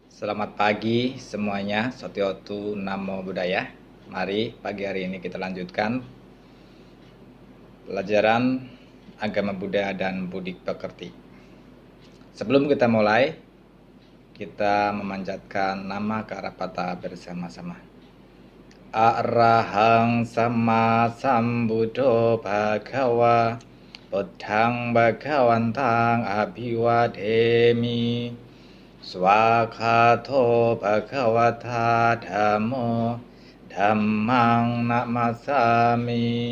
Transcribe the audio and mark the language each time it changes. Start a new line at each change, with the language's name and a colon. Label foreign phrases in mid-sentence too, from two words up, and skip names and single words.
Indonesian: Selamat pagi semuanya,
Pali: Sotiotu Namo Buddhaya.
Indonesian: Mari pagi hari ini kita lanjutkan pelajaran agama Buddha dan Budik Pekerti. Sebelum kita mulai, kita memanjatkan nama ke arah Pata bersama-sama.
Pali: Arahang Sama Sambuddho Bhagawa Buddhang Bhagawantang Abhiwademi Swakato Bhagavata Dhammo Dhammang Namasami